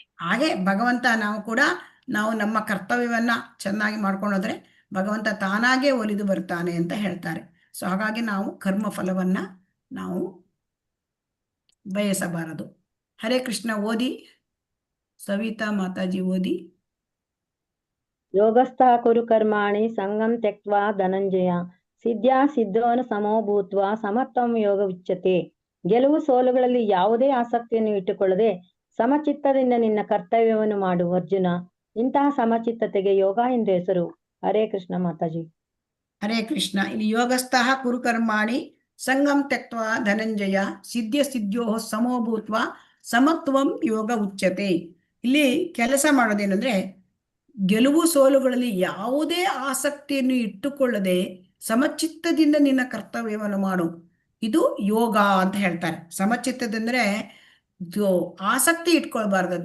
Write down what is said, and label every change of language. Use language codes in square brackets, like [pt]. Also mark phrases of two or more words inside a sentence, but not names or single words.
[kn] ಹಾಗೆ ಭಗವಂತ ನಾವು ನಮ್ಮ ಕರ್ತವ್ಯವನ್ನ ಚೆನ್ನಾಗಿ ಮಾಡ್ಕೊಂಡೋದ್ರೆ ಭಗವಂತ ತಾನಾಗೆ ಒಲಿದು ಬರ್ತಾನೆ ಅಂತ ಹೇಳ್ತಾರೆ. ಸೊ ಹಾಗಾಗಿ ನಾವು ಕರ್ಮ ಫಲವನ್ನ ನಾವು ಬಯಸಬಾರದು. ಹರೇ ಕೃಷ್ಣ. ಓದಿ ಸವಿತಾ ಮಾತಾಜಿ, ಓದಿ. [sa] ಯೋಗಸ್ಥ ಕುರು ಕರ್ಮಾಣಿ ಸಂಗಂ ತ್ಯಕ್ವಾ ಧನಂಜಯ ಸಿದ್ಧ್ಯಾ ಸಿದ್ಧೋನ ಸಮೋ ಭೂತ್ವ ಸಮತ್ವಂ ಯೋಗ ಉಚ್ಯತೆ. [kn] ಗೆಲುವು ಸೋಲುಗಳಲ್ಲಿ ಯಾವುದೇ ಆಸಕ್ತಿಯನ್ನು ಇಟ್ಟುಕೊಳ್ಳದೆ ಸಮಚಿತ್ತದಿಂದ ನಿನ್ನ ಕರ್ತವ್ಯವನ್ನು ಮಾಡು ಅರ್ಜುನ. ಇಂತಹ ಸಮಚಿತ್ತತೆಗೆ ಯೋಗ ಎಂದು ಹೆಸರು. ಹರೇ ಕೃಷ್ಣ ಮಾತಾಜಿ. ಹರೇ ಕೃಷ್ಣ. [sa] ಇಲ್ಲಿ ಯೋಗಸ್ಥಃ ಕುರು ಕರ್ಮಾಣಿ ಸಂಗಂ ತ್ಯಕ್ವಾ ಧನಂಜಯ ಸಿದ್ಧೋ ಸಮೋ ಭೂತ್ವ ಸಮತ್ವಂ ಯೋಗ ಉಚ್ಯತೆ. [kn] ಇಲ್ಲಿ ಕೆಲಸ ಮಾಡೋದೇನಂದ್ರೆ, ಗೆಲುವು ಸೋಲುಗಳಲ್ಲಿ ಯಾವುದೇ ಆಸಕ್ತಿಯನ್ನು ಇಟ್ಟುಕೊಳ್ಳದೆ ಸಮಚಿತ್ತದಿಂದ ನಿನ್ನ ಕರ್ತವ್ಯವನ್ನು ಮಾಡು. ಇದು ಯೋಗ ಅಂತ ಹೇಳ್ತಾರೆ. ಸಮಚಿತ್ತದಂದ್ರೆ ಆಸಕ್ತಿ ಇಟ್ಕೊಳ್ಬಾರ್ದಂತೆ.